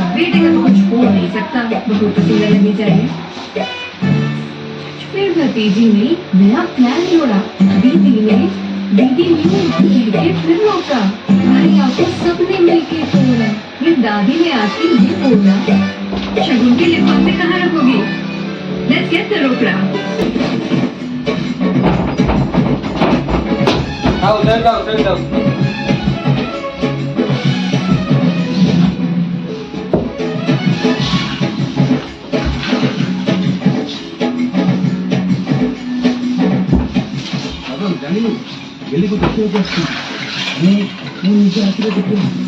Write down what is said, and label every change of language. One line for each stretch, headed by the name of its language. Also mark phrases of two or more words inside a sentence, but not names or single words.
Hindi: बेटे का तो कुछ हो नहीं सकता, बहू तो सुंदर लगनी चाहिए। फिर भतीजी ने नया प्लान जोड़ा, दीदी ने दीदी न्यू कहके फिर रोका। भैया को सबने मिलके तोड़ा, फिर दादी ने आके ये बोला, शगुन के लिफाफे कहाँ रखोगे?
English: Let's get the
Hindi: रोकड़ा। जाओ।
Odia: ଜାଣିଲୁ ଗେଲିକୁ ଦେଖିବାକୁ ଆସିଛି ମୁଁ ନିଜ ଆଖିରେ ଦେଖିବି।